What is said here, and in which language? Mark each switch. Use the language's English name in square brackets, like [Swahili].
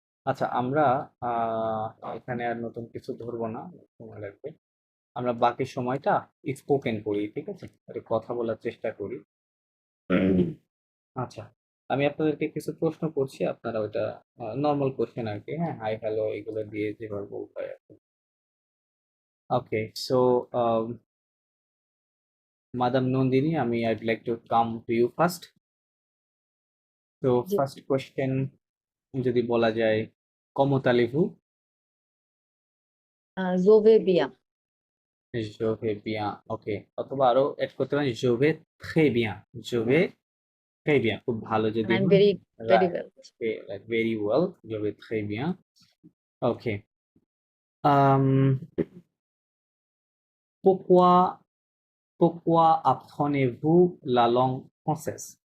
[Bangla] আচ্ছা, আমরা এখানে আর নতুন কিছু ধরবো না, সময় লাগবে। আমরা বাকি সময়টা স্পোকেন করি, ঠিক আছে, একটু কথা বলার চেষ্টা করি। আচ্ছা, আমি আপনাদেরকে কিছু প্রশ্ন করছি, আপনারা ওইটা নর্মাল কোশ্চেন আর কি, হ্যাঁ, হাই হ্যালো এগুলো দিয়ে যেভাবে বলতে হয় আর কি। ওকে, so madame Nandini, [English] I'd like to come to you first. [Bangla] তো জি। ফার্স্ট কোশ্চেন যদি বলা যায়, [French] comment allez-vous? Je vais bien. Je vais bien, [Bangla] ওকে, অথবা আরো এড করতে পারেন [French] je vais très bien, je vais très bien, [Bangla] খুব ভালো যদি [English] And I'm [Bangla] হয়। [English] very, very Right, well. okay, like very well, [French] je vais très bien. [English] Okay. [French] Um, pourquoi apprenez-vous la langue française?